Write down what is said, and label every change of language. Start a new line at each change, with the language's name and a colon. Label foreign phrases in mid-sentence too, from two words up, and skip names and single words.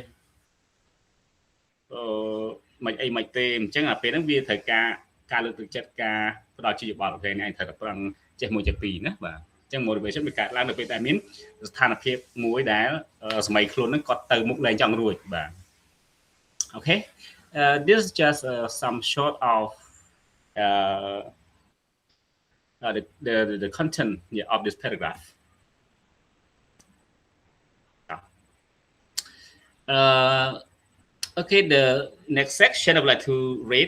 Khmer: មិនទេអញ្ចឹងពេលហ្នឹងវាត្រូវការលើកទឹកចិត្តការផ្ដល់ជាយោបល់អូខេនេះឯងត្រូវតែប្រឹងចេះមួយចេះពីរណាបាទអញ្ចឹង motivation វាកើតឡើងនៅពេលដែលមានស្ថានភាពមួយដែលសម័យខ្លួនហ្នឹងគាត់ទៅមុខលែងចង់រួចបាទ
English: Okay, this is just some short of the content of this paragraph. Okay, the next section I would like to read.